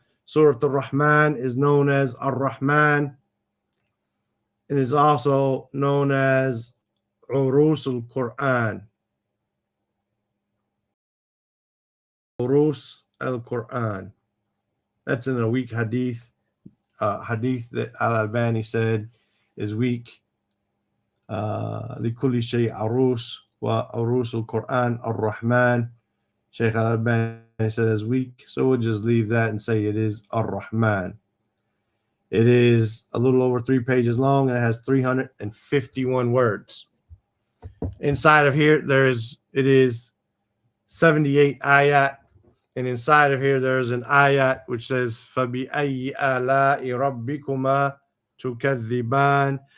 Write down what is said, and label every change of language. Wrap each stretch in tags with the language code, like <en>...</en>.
<en>Surah Ar-Rahman is known as Ar-Rahman. It is also known as Urus al-Quran. Urus al-Quran. That's in a weak hadith. Hadith that Al-Albani said is weak.</en> <ar>لكل شيء عروس وعروس القرآن الرحمن.</ar> <en>Shaykh Al-Albani said is weak, so we'll just leave that and say it is Ar-Rahman. It is a little over 3 pages long and it has 351 words. Inside of here, it is 78 ayat, and inside of here there's an ayat which says</en> <ar>فَبِأَيِّ آلَاءِ رَبِّكُمَا تُكَذِّبَانِ.</ar>